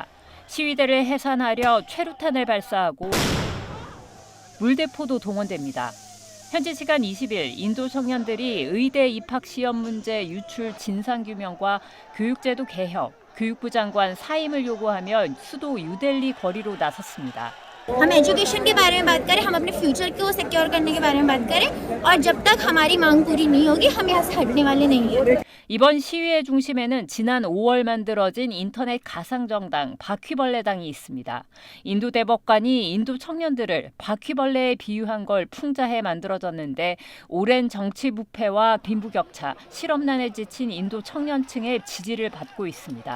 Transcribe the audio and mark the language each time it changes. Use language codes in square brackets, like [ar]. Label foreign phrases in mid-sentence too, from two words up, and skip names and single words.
[ko] 시위대를 해산하려 최루탄을 발사하고 물대포도 동원됩니다. 현지 시간 20일 인도 청년들이 의대 입학 시험 문제 유출 진상규명과 교육제도 개혁, 교육부 장관 사임을 요구하며 수도 뉴델리 거리로 나섰습니다. [hi] हम एजुकेशन के बारे में बात करें, हम अपने फ्यूचर को सिक्योर करने के बारे में बात करें और जब तक हमारी मांग पूरी नहीं होगी हम यहाँ से हटने वाले नहीं हैं। [ko] 이번 시위의 중심에는 지난 5월 만들어진 인터넷 가상정당 바퀴벌레당이 있습니다. 인도 대법관이 인도 청년들을 바퀴벌레에 비유한 걸 풍자해 만들어졌는데 오랜 정치 부패와 빈부격차, 실업난에 지친 인도 청년층의 지지를 받고 있습니다.